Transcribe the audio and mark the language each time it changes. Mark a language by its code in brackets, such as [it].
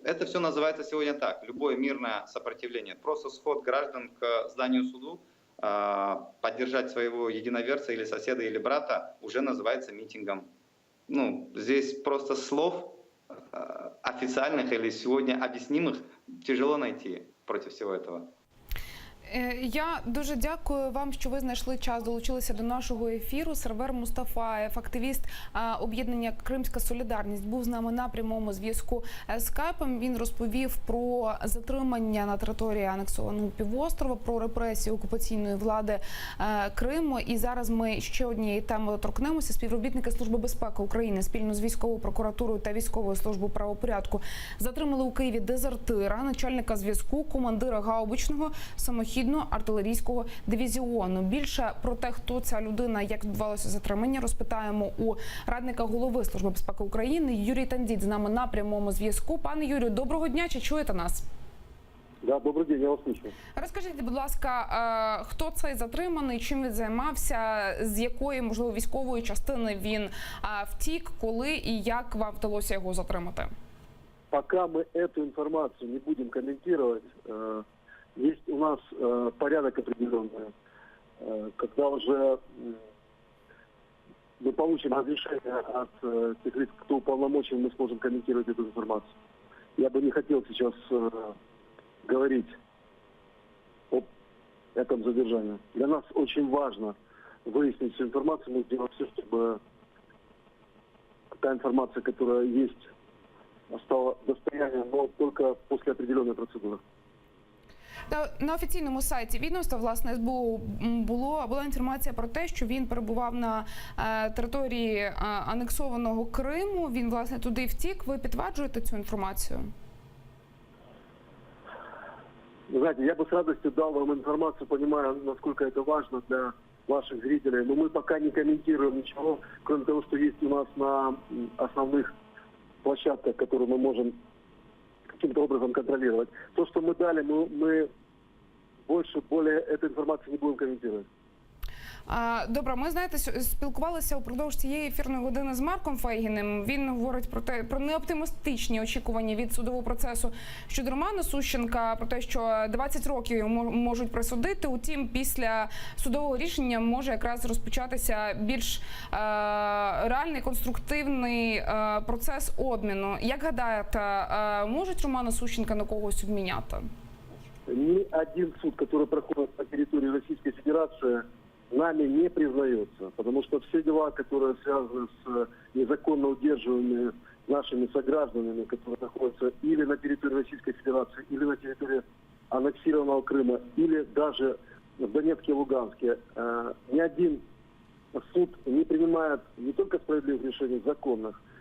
[ru] Это все называется сегодня так. Любое мирное сопротивление. Просто сход граждан к зданию суду, поддержать своего единоверца или соседа или брата уже называется митингом. Ну, здесь просто слов официальных или сегодня объяснимых тяжело найти против всего этого. [uk] Я дуже дякую вам, що ви знайшли час, долучилися до нашого ефіру. Сервер Мустафаєв, активіст об'єднання «Кримська солідарність», був з нами на прямому зв'язку скайпом. Він розповів про затримання на території анексованого півострова, про репресії окупаційної влади Криму. І зараз ми ще однієї теми торкнемося. Співробітники Служби безпеки України спільно з військовою прокуратурою та військовою службою правопорядку затримали у Києві дезертира, начальника зв'язку, командира гаубичного самохідного артилерійського дивізіону. Більше про те, хто ця людина, як відбувалося затримання, розпитаємо у радника голови Служби безпеки України. Юрій Тандіт з нами на прямому зв'язку. Пане Юрію, доброго дня, чи чуєте нас? [ru] Да, добрый день, я вас слышу. [uk] Розкажіть, будь ласка, хто цей затриманий, чим він займався, з якої, можливо, військової частини він втік, коли і як вам вдалося його затримати? [ru] Пока мы эту информацию не будем комментировать, есть у нас порядок определенный. Когда уже мы получим разрешение от тех лиц, кто уполномочен, мы сможем комментировать эту информацию. Я бы не хотел сейчас говорить об этом задержании. Для нас очень важно выяснить всю информацию. Мы сделаем все, чтобы та информация, которая есть, стала достоянием, но только после определенной процедуры. [uk] На офіційному сайті відомства, власне, СБУ була інформація про те, що він перебував на території анексованого Криму. Він, власне, туди втік. Ви підтверджуєте цю інформацію? [ru] Знаете, я бы с радостью дал вам информацию, понимая, насколько это важно для ваших зрителей. Но мы пока не комментируем ничего, кроме того, что есть у нас на основных площадках, которые мы можем каким-то образом контролировать. То, что мы дали, мы более эту информацию не будем комментировать. [uk] Добре, ми, знаєте, спілкувалися упродовж цієї ефірної години з Марком Фейгіним. Він говорить про неоптимістичні очікування від судового процесу щодо Романа Сущенка, про те, що 20 років йому можуть присудити. Утім, після судового рішення може якраз розпочатися більш реальний, конструктивний процес обміну. Як гадаєте, можуть Романа Сущенка на когось обміняти? [ru] Ни один суд, который проходит по территории Российской Федерации, нами не признается, потому что все дела, которые связаны с незаконно удерживаемыми нашими согражданами, которые находятся или на территории Российской Федерации, или на территории аннексированного Крыма, или даже в Донецке и Луганске, ни один суд не принимает не только справедливых решений, законных.